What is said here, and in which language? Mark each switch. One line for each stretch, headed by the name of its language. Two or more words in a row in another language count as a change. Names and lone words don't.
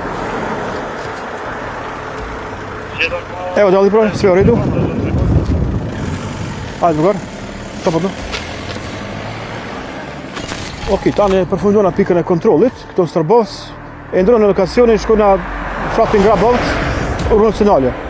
Serbian: Evo, dalli proj, sve u redu? Hajde, drugar, slobodno.
Albanian: Ok, tani përfundona pikën e kontrollit, këto në Starbos, e ndronë në lokacionin, shkojna fshatin Grabovc, rrugë nacionale.